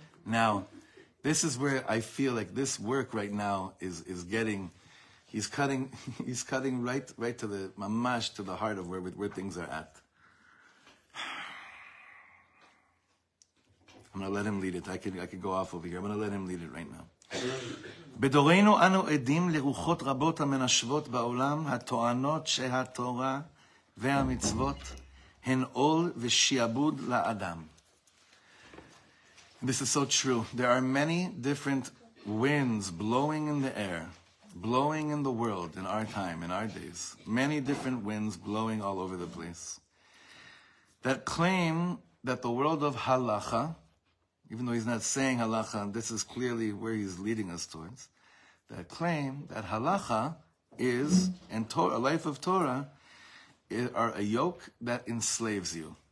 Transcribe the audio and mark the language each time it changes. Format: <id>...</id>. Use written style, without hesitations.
<en>Now, this is where I feel like this work right now is getting, he's cutting right to the mamash, to the heart of where things are at. I'm gonna let him lead it. I could go off over here. I'm gonna let him lead it right now.</en> <he>בדורנו אנו עדים לרוחות רבות המנשבות בעולם, הטוענות שהתורה והמצוות הן עול ושיעבוד לאדם.</he> <en>This is so true. There are many different winds blowing in the air, blowing in the world in our time, in our days. Many different winds blowing all over the place that claim that the world of halacha, even though he's not saying halacha, this is clearly where he's leading us towards, that claim that halacha is, and Torah, a life of Torah, are a yoke that enslaves you.</en>